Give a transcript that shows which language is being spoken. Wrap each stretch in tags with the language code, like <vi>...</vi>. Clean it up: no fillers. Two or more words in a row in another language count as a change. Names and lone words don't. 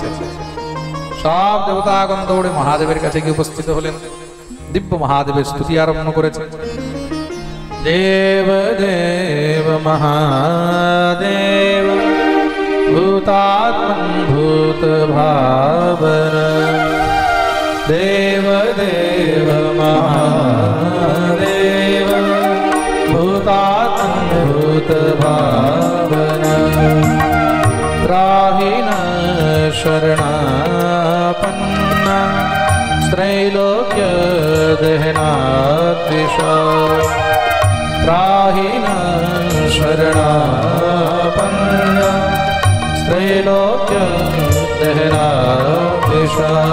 <bn>সব দেবতাগণ দৌড়ে মহাদেবের কাছে গিয়ে উপস্থিত হলেন। দিব্য মহাদেবের স্তুতি আরম্ভ করেছে।</bn> <sa>দেব দেব মহাদেব ভূতাত্মন ভূত ভাবন देव देव महादेव भूतात्मन भूत भावन त्राहि न शरणापन्न त्रैलोक्य दहनाद्विषा त्राहि न शरणापन्न त्रैलोक्य दहनाद्विषा</sa>